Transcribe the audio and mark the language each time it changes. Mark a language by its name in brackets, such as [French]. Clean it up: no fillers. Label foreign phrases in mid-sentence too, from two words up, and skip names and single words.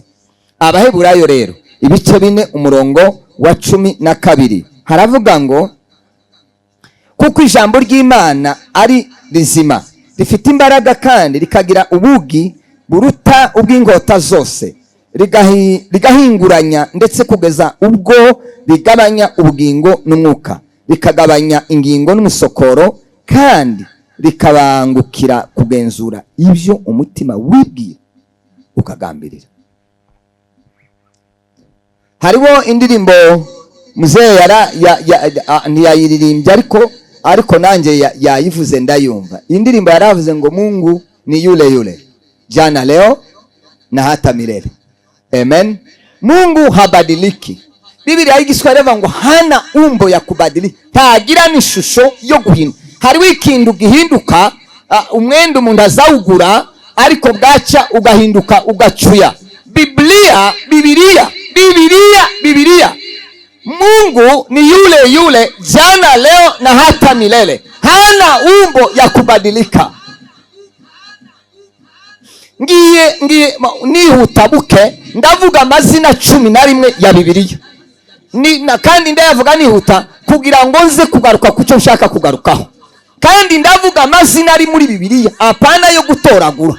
[Kinyarwanda] Abaheburayo rero ibice 4 umurongo wa 12 haravuga ngo kuko ijambo ry'Imana ari rizima, rifite imbaraga kandi rikagira ubugi buruta ubw'ingota zose, rigahinguranya ndetse kugeza ubwo rigabanya ubugingo n'umwuka, rikagabanya ingingo n'umusokoro, kandi rikabangukira kugenzura ibyo umutima wibwira ukagambirira. Hariho indirimbo muzee ntiyayiririmbye ariko nanjye yayivuze ndayumva. Indirimbo yaravuze ngo [Swahili] Mungu ni yule jana leo na hata milele. Amen. Mungu habadiliki. [Kinyarwanda] Biblia y'igiswahili ngo [Swahili] hana umbo ya kubadilika, [Kinyarwanda] ntagira n'ishusho yo guhinduka. Hariho ikintu gihinduka, umwenda umuntu azawugura ariko bwaca ugahinduka ugacuya. [Swahili] Biblia Mungu ni yule jana leo na hata milele, hana umbo ya kubadilika. [Kinyarwanda] Ngiye nihutabuke ndavuga amazina 11 ya Bibiliya kandi ndayavuga nihuta kugira ngo nze kugaruka kucyo nshaka kugarukaho, kandi ndavuga amazina ari muri Bibiliya apana yo gutoragura.